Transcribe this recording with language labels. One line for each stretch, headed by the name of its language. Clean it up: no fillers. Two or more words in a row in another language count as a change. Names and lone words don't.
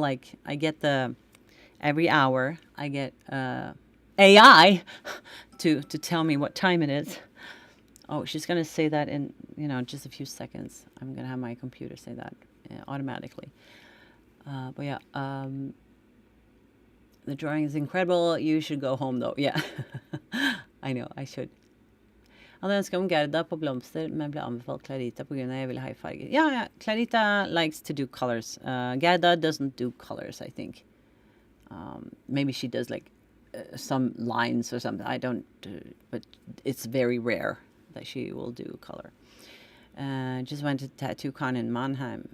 English: Like I get every hour I get AI to tell me what time it is. Oh, she's gonna say that in just a few seconds. I'm gonna have my computer say that automatically. But yeah, the drawing is incredible. You should go home though. Yeah, I know I should.
Norwegian: Hadde ønsket om Gerda på blomster, men ble anbefalt Clarita på grunn av jeg ville ha i farger.
English: Yeah, Clarita likes to do colors. Gerda doesn't do colors, I think. Maybe she does like some lines or something. I don't, but it's very rare that she will do color. Just went to Tattoo Con in Mannheim.